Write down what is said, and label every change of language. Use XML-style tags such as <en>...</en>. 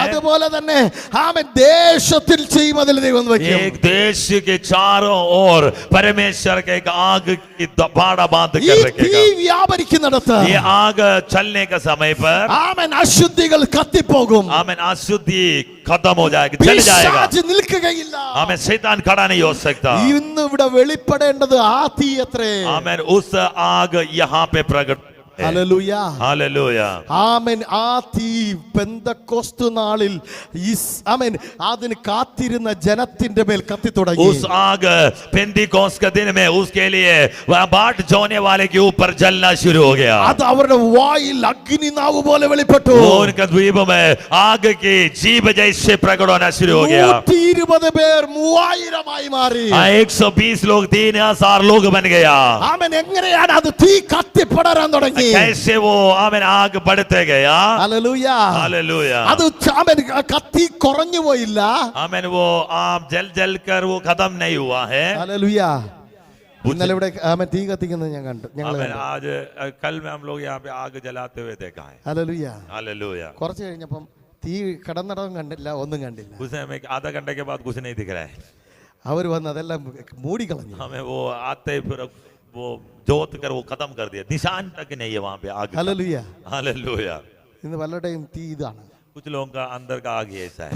<ml>അതുപോലെ തന്നെ ആമേൻ ദേശത്തിൽ തീമതിൽ ദൈവം വയ്ക്കും.</ml> <hi>एक देश के चारों ओर परमेश्वर के एक आग की बाड़ा बांध</hi> <ml>ഈ</ml> <hi>कर</hi> <ml>തീ</ml> <hi>रखेगा।</hi> <ml>വ്യാപരിക്കുന്നിടത്ത്</ml> <hi>ये आग चलने का समय पर</hi> <ml>ആമേൻ അശുദ്ധികൾ കത്തിപ്പോകും.</ml> <hi>आमीन अशुद्धि खत्म हो जाएगी, चल जाएगा।</hi> <ml>പിശാച് നിൽക്കുകയില്ല.</ml> <hi>आमीन शैतान खड़ा नहीं हो सकता।</hi> <ml>ഇന്ന് ഇവിടെ വെളിപ്പെടേണ്ടത് ആ തീ അത്രേ.</ml> <hi>आमीन उस आग यहाँ पे प्रकट है।</hi> <ml>ഹല്ലേലൂയ.</ml> <hi>हालेलुया।</hi> <ml>ആമേൻ. ആ തീ പെന്തക്കോസ്ത് നാളിൽ ആമേൻ അതിന് കാത്തിരുന്ന ജനത്തിന്റെ മേൽ കത്തി തുടങ്ങി.</ml> <hi>उस आग पेंटिकोस्त के दिन में उसके लिए वह बाट जोने वाले के ऊपर जलना शुरू हो गया।</hi> <ml>അത് അവരുടെ വായിൽ അഗ്നിനാവ് പോലെ വെളിപ്പെട്ടു.</ml> <hi>वो उनके द्वीप में आग की जीभ जैसे प्रकट होना शुरू हो गया।</hi> <ml>120 പേർ 3000 മാറി.</ml> <hi>120 लोग 3000 लोग बन गया।</hi> <ml>ആമേൻ. എങ്ങനെയാണ് അത് തീ കത്തിപ്പടരാൻ തുടങ്ങി?</ml> <hi>कैसे वो आमीन आग बढ़ते गया।</hi> <ml>ഹല്ലേലൂയ.</ml> <hi>हालेलुया।</hi> <ml>അത് ആമേൻ കത്തി കുറഞ്ഞു പോയില്ല.</ml> <hi>आमीन वो आग जल कर वो खत्म नहीं हुआ है।</hi> <ml>ഹല്ലേലൂയ. ഇന്നലെ ഇവിടെ ആമേൻ തീ കത്തിക്കുന്നത് ഞങ്ങൾ</ml> <hi>आमीन आज कल में हम लोग यहाँ पे आग जलाते हुए देखा है।</hi> <ml>ഹല്ലേലൂയ.</ml> <hi>हालेलुया।</hi> <ml>കുറച്ച് കഴിഞ്ഞപ്പം തീ കടന്നിടവും കണ്ടില്ല, ഒന്നും കണ്ടില്ല.</ml> <hi>कुछ हमें आधा घंटे के बाद कुछ नहीं दिख रहा है।</hi> <ml>അവർ വന്ന് അതെല്ലാം മൂടിക്കളഞ്ഞു.</ml> <hi>हमें वो आते ही फिर वो जोत कर वो खत्म कर दिया, निशान तक नहीं है वहां पे आग।</hi> <ml>ഹല്ലേലൂയ.</ml> <hi>हालेलुया।</hi> <ml>ഇന്ന് പലരുടെയും തീ ഇതാണ്.</ml> <hi>कुछ लोगों का अंदर का आग ही ऐसा है।</hi>